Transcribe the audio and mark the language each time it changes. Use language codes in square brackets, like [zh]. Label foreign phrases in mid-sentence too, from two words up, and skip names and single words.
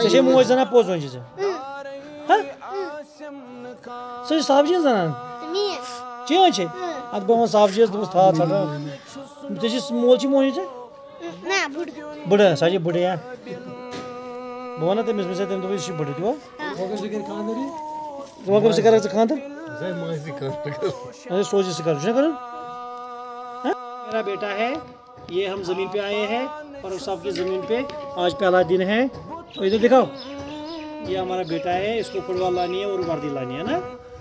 [ks] ژےٚ چھے موج زَنان پوٚز وۄنۍ چھِ ژےٚ ژٕ چھِ صاحبجِیَس زَنان چٲنۍ چھے اَدٕ بہٕ وَنہٕ صاحبجِیَس دوٚپمَس تھاو ژھٹراو ژےٚ چھِ مول چھِ موجی ژےٚ بٕڑٕ سۄ چھِ بٕڑٕ یا بہٕ وَنہٕ تٔمِس مےٚ تٔمۍ دوٚپ یہِ چھِ بٕڑٕ تِوٕ وۄنۍ کٔمِس سۭتۍ کَرَکھ ژٕ خانٛدر سوزی سے چھُنا کَرُن [ur] میرا بیٹا ہے یہ ہم زمین پہ آئے ہیں اور اس صاحب کی زمین پہ آج پہلا دن ہے تو ادھر دکھاؤ یہ ہمارا بیٹا ہے اس کو فٹ بال لانی ہے اور وردی لانی ہے نا